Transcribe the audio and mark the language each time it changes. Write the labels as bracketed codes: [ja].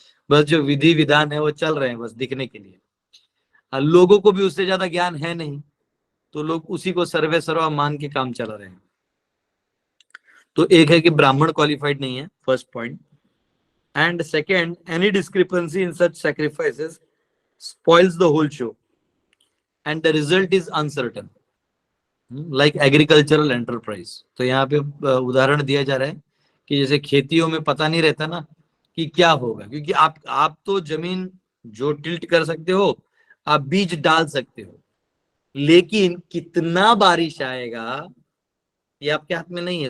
[hi] बस जो विधि विधान है वो चल रहे हैं बस दिखने के लिए। लोगों को भी उससे ज्यादा ज्ञान है नहीं, तो लोग उसी को सर्वे सर्वा मान के काम चला रहे हैं। तो एक है कि ब्राह्मण क्वालिफाइड नहीं है, first point. [en] And second, any discrepancy in such sacrifices spoils the whole show and the result is uncertain like agricultural enterprise। [hi] तो यहाँ पे उदाहरण दिया जा रहा है कि जैसे खेतियों में पता नहीं रहता ना कि क्या होगा, क्योंकि आप तो जमीन जो टिल्ट कर सकते हो, आप बीज डाल सकते हो, लेकिन कितना बारिश आएगा ये आपके हाथ में नहीं है।